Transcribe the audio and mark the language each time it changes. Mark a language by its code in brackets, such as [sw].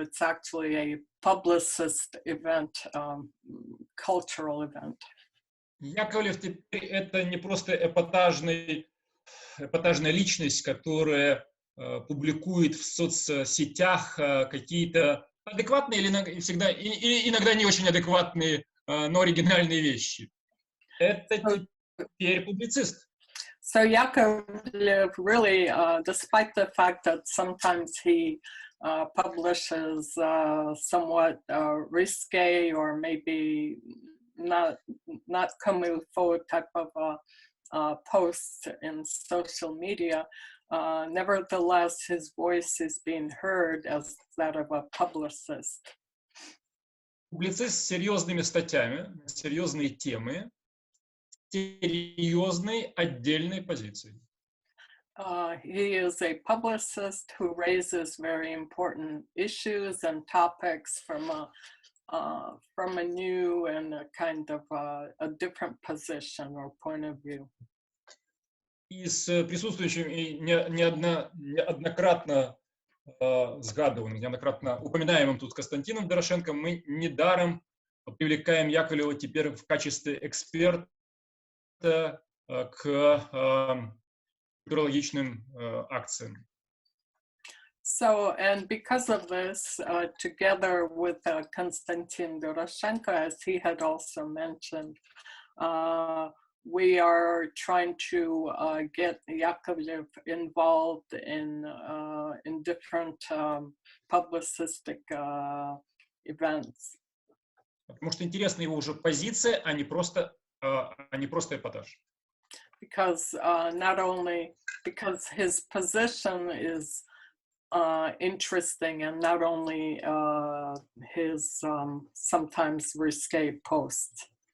[en] It's actually a publicist event, cultural event. [ru] Яковлев теперь это не просто эпатажная личность, которая публикует в соцсетях какие-то адекватные или всегда, или иногда не очень адекватные, но оригинальные вещи. Это теперь публицист. [en] So Yakovlev really, despite the fact that sometimes he publishes somewhat risque or maybe not comme il faut type of posts in social media, nevertheless his voice is being heard as that of a publicist. [ru] Публицист с серьезными статьями, серьезные темы, серьезной отдельной позицией. [en] He is a publicist who raises very important issues and topics from a new and a kind of a different position or point of view. [ru] И с присутствующим и неоднократно сгадываемым, неоднократно упоминаемым тут Константином Дорошенко мы недаром привлекаем Яковлева теперь в качестве эксперта к культурологичным акциям. [en] So, and because of this, together with Konstantin Doroshenko, as he had also mentioned, we are trying to get Yakovlev involved in different publicistic events. [ru] Потому что интересна его уже позиция, а не просто эпатаж. [en] Because not only because his position is interesting, and not only his sometimes risque posts.